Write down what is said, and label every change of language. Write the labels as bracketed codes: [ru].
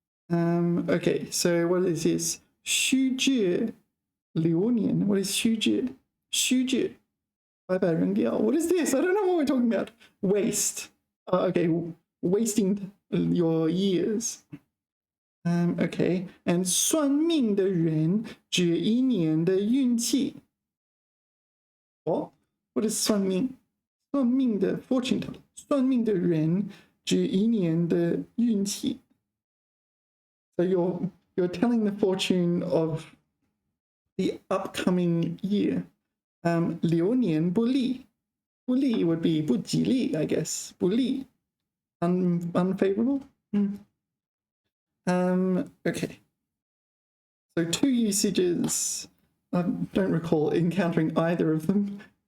[en] Okay, so what is this? 虚掷流年 What is 虚掷？ [zh] 虚掷白白扔掉 [en] What is this? I don't know what we're talking about. Waste. Okay, wasting your years. Okay, and [zh] 算命的人指一年的运气。 [en] What is [zh] 算命？算命的 [en] fortune teller， [zh] 算命的人指一年的运气。 [en] So you're telling the fortune of the upcoming year. [zh] 流年不利，不利 [en] would be [zh] 不吉利 [en] I guess. 不利 unfavorable. Okay. So two usages. I don't recall encountering either of them.